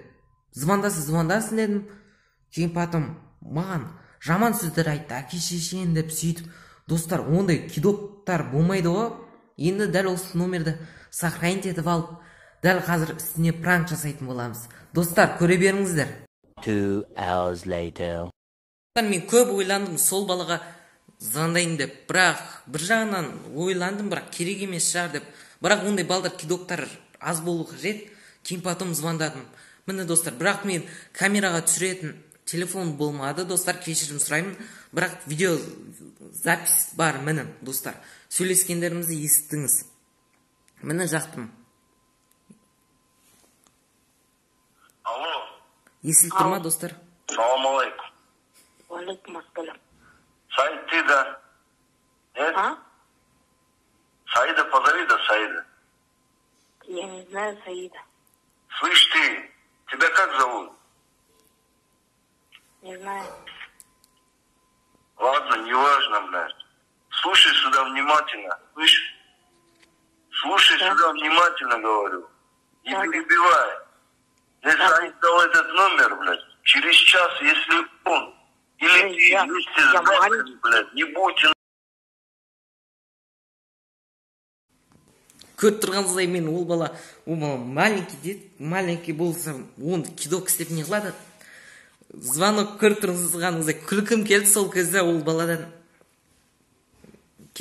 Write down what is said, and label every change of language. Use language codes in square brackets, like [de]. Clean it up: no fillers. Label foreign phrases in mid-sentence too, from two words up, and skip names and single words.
[kk] Звондасын дедім. Кейін потом маған жаман сөздер айтты, әке шешен деп сөйтіп. Достар, ондай кидоктар болмайды ғой. Енді дәл осы номерді сохранить етіп алып, дәл қазір үстіне пранк жасайтын боламыз. Достар, көре беріңіздер. [en] 2 hours later. [kk] Мен көп ойландым сол балаға звондайын деп, бірақ бір жағынан ойландым, бірақ керек емес шығар деп. Бірақ ондай балдар кидоктар аз болу қажет. Кейін потом звондадым. Міне, достар, бірақ мен камераға түсіретін телефон болмады, достар, кешірім сұраймын. Бірақ видео запись бар, міне, достар. Сөйлескендерімізді естіңіз. Міне жақтым. Алло. Естіліп тұр ма, достар? [ar] سلام عليكم. عليكم السلام. [ru] Саид, ты да? Нет? Саида, позови, да, Саида. Я не знаю Саида. Слышь ты, тебя как зовут? Не знаю. Ладно, неважно, блядь. Слушай сюда внимательно, слышишь? Слушай сюда внимательно, говорю. Не перебивай. Если Саид дал этот номер, блядь, через час, если он или ты вместе с бабкой, блядь, не будете... [kk] Көріп тұрғаныңыздай, мен ол бала маленький деді, маленький болса, оны кидок істеп не қылады. Звонок көріп тұрғаныңыздай күлкім келді сол кезде ол баладан.